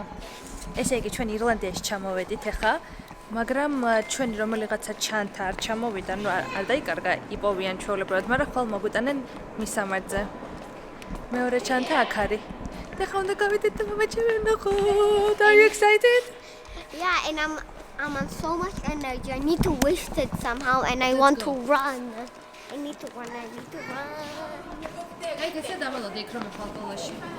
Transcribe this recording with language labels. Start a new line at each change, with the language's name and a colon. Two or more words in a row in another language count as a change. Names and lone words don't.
Georgian: ესე იგი ჩვენ ირლანდიაში ჩამოვედით ახლა, მაგრამ ჩვენი რომელიღაცა ჩანთა არ ჩამოვიდა, ნუ არ დაიკარგა იპოვიან ჩვეულებრივად, მაგრამ ხვალ მოგვიტანენ მისამართზე. მეორე ჩანთა აქ არის. და ხა უნდა გავიდეთ და მომაჩვენე ნახოთ.
English: Are you excited? Yeah, and I'm on so much energy. I need to waste it somehow and I want to run. I need to run.
Georgian: აი ესე დამალოდე იქ რომ ფალტოლაში.